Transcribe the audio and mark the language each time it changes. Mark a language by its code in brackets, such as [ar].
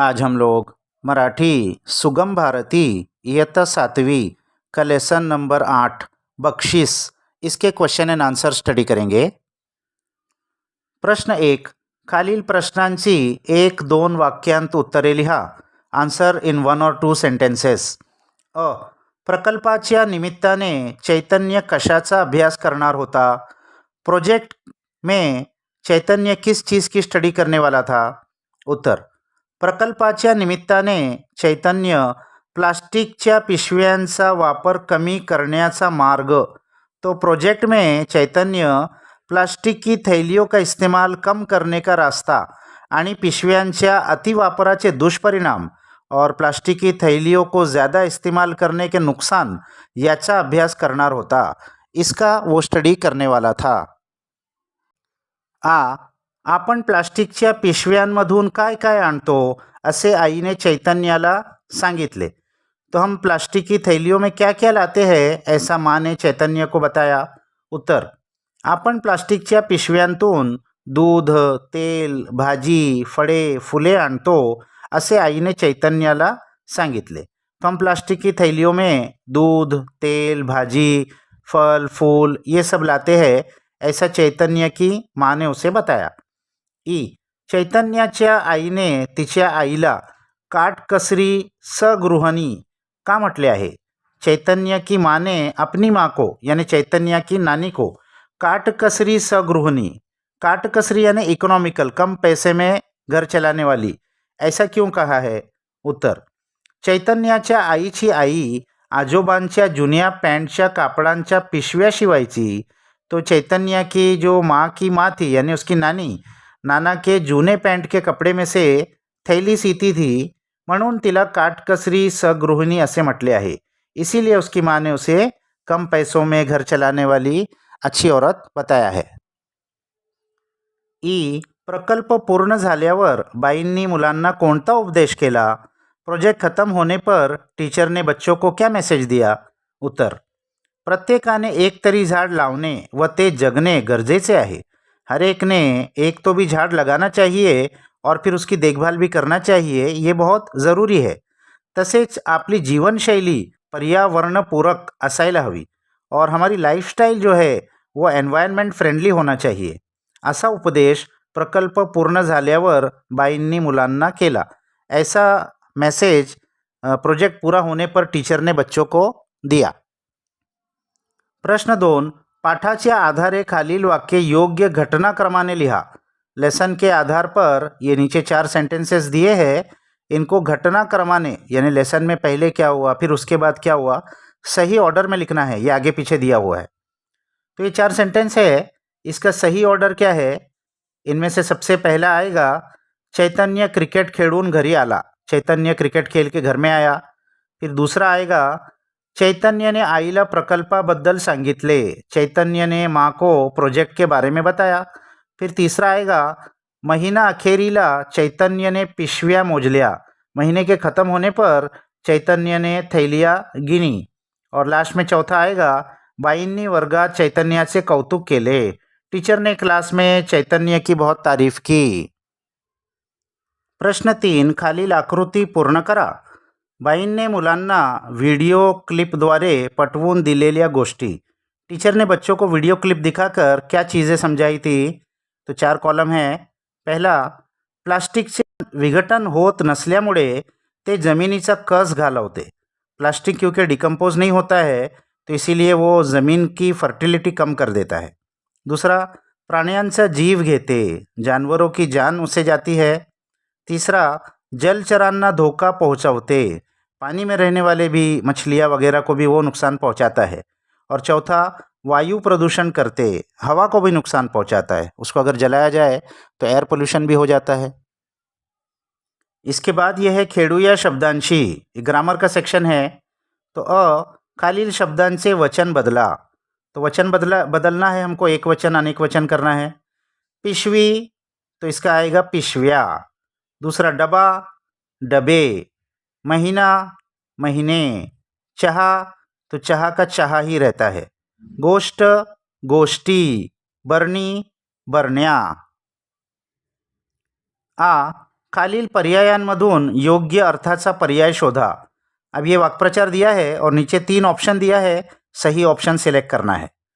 [hi] आज हम लोग मराठी सुगम भारती इयत्ता 7वीं का लेसन नंबर 8 बख्शीस इसके क्वेश्चन एंड आंसर स्टडी करेंगे। [mr] प्रश्न 1, खालील प्रश्नांची 1-2 वाक्यांत उत्तरे लिहा. [en] Answer in 1 or 2 sentences. [mr] अ. प्रकल्पाच्या निमित्ताने चैतन्य कशाचा अभ्यास करणार होता? [hi] प्रोजेक्ट में चैतन्य किस चीज़ की स्टडी करने वाला था? [mr] उत्तर. प्रकल्पाच्या निमित्ताने चैतन्य प्लास्टिकच्या पिशव्यांचा वापर कमी करण्याचा मार्ग. [hi] तो प्रोजेक्ट में चैतन्य प्लास्टिक की थैलियों का इस्तेमाल कम करने का रास्ता [mr] आणि पिशव्यांच्या अतिवापराचे दुष्परिणाम [hi] और प्लास्टिक की थैलियों को ज़्यादा इस्तेमाल करने के नुकसान [mr] याचा अभ्यास करणार होता. [hi] इसका वो स्टडी करने वाला था. [mr] आ. आपण प्लास्टिकच्या पिशव्यांमधून काय काय आणतो असे आईने चैतन्याला सांगितले. [hi] तो हम प्लास्टिक की थैलियों में क्या क्या लाते हैं ऐसा माँ ने चैतन्य को बताया. [mr] उत्तर. आपण प्लास्टिकच्या पिशव्यांतून दूध, तेल, भाजी, फळे, फुले आणतो असे आईने चैतन्याला सांगितले. [hi] तो हम प्लास्टिक की थैलियों में दूध, तेल, भाजी, फल, फूल ये सब लाते हैं ऐसा चैतन्य की माँ ने उसे बताया. [mr] ई. चैतन्याच्या आईने तिच्या आईला काटकसरी सगृहिणी का म्हटले आहे? [hi] चैतन्य की माँ ने अपनी माँ को यानी चैतन्य की नानी को काटकसरी सगृहिणी, काटकसरी यानी इकोनॉमिकल, कम पैसे में घर चलाने वाली, ऐसा क्यों कहा है? [mr] उत्तर. चैतन्याच्या आईची आई आजोबांच्या जुन्या पॅन्टच्या कापडांच्या पिशव्या शिवायची. [hi] तो चैतन्य की जो माँ की माँ थी यानी उसकी नानी, नाना के जूने पैंट के कपड़े में से थैली सीती थी, [mr] म्हणून तिला काटकसरी सगृहिणी असे म्हटले आहे. [hi] इसीलिए उसकी माँ ने उसे कम पैसों में घर चलाने वाली अच्छी औरत बताया है. [mr] ई. प्रकल्प पूर्ण झाल्यावर बाईंनी मुलांना कोणता उपदेश केला? [hi] प्रोजेक्ट खत्म होने पर टीचर ने बच्चों को क्या मैसेज दिया? [mr] उत्तर. प्रत्येकाने एक तरी झाड लावणे व ते जगणे गरजेचे आहे. [hi] हर एक ने एक तो भी झाड़ लगाना चाहिए और फिर उसकी देखभाल भी करना चाहिए, ये बहुत ज़रूरी है. [mr] तसेच आपली जीवनशैली पर्यावरणपूरक असायला हवी [hi] और हमारी लाइफस्टाइल जो है वो एन्व्हायरमेंट फ्रेंडली होना चाहिए. [mr] असा उपदेश प्रकल्प पूर्ण झाल्यावर बाईंनी मुलांना केला. [hi] ऐसा मैसेज प्रोजेक्ट पूरा होने पर टीचर ने बच्चों को दिया. [mr] प्रश्न 2, पाठाच्या आधारे खालील वाक्य योग्य घटनाक्रमाने लिहा. [hi] लेसन के आधार पर ये नीचे 4 सेंटेंसेस दिए हैं, इनको घटनाक्रमाने यानी लेसन में पहले क्या हुआ फिर उसके बाद क्या हुआ सही ऑर्डर में लिखना है. ये आगे पीछे दिया हुआ है. तो ये 4 सेंटेंस है, इसका सही ऑर्डर क्या है? इनमें से सबसे पहला आएगा [mr] चैतन्य क्रिकेट खेळून घरी आला. [hi] चैतन्य क्रिकेट खेल के घर में आया. फिर दूसरा आएगा [mr] चैतन्य ने आईला प्रकल्पाबद्दल सांगितले. [hi] चैतन्य ने माँ को प्रोजेक्ट के बारे में बताया. फिर तीसरा आएगा [mr] महीना अखेरीला चैतन्य ने पिशव्या मोजल्या. [hi] महीने के ख़त्म होने पर चैतन्य ने थैलियाँ गिनी. और लास्ट में चौथा आएगा [mr] बाईंनी वर्गात चैतन्याचे कौतुक केले. [hi] टीचर ने क्लास में चैतन्य की बहुत तारीफ की. [mr] प्रश्न 3, खालील आकृती पूर्ण करा. बाईंने मुलांना व्हिडिओ क्लिपद्वारे पटवून दिलेल्या गोष्टी. [hi] टीचर ने बच्चों को वीडियो क्लिप दिखाकर क्या चीज़ें समझाई थी? तो 4 कॉलम है. [mr] पहला, प्लास्टिकचे विघटन होत नसल्यामुळे ते जमिनीचा कस घालवते. [hi] प्लास्टिक क्योंकि डिकम्पोज नहीं होता है तो इसीलिए वो ज़मीन की फर्टिलिटी कम कर देता है. दूसरा, [mr] प्राण्यांचा जीव घेते, [hi] जानवरों की जान उसे जाती है. तीसरा, [mr] जलचरांना धोखा पहुंचाते, [hi] पानी में रहने वाले भी मछलियाँ वगैरह को भी वो नुकसान पहुंचाता है. और चौथा, [mr] वायु प्रदूषण करते, [hi] हवा को भी नुकसान पहुंचाता है. उसको अगर जलाया जाए तो एयर पोल्यूशन भी हो जाता है. इसके बाद यह है खेडूया शब्दांशी. ग्रामर का सेक्शन है. [mr] तो खालील शब्दांचे वचन बदला. [hi] तो वचन बदलना है हमको, एक वचन अनेक वचन करना है. पिशवी तो इसका आएगा पिशव्या. दूसरा, डबा डबे. महीना महीने. चाह तो चाह का चाह ही रहता है. [mr] गोष्ट गोष्टी. बरनी बरण्या. आ खालील पर्यायांमधून योग्य अर्थाचा पर्याय शोधा। [hi] अब ये वाक्प्रचार दिया है और नीचे 3 ऑप्शन दिया है, सही ऑप्शन सिलेक्ट करना है।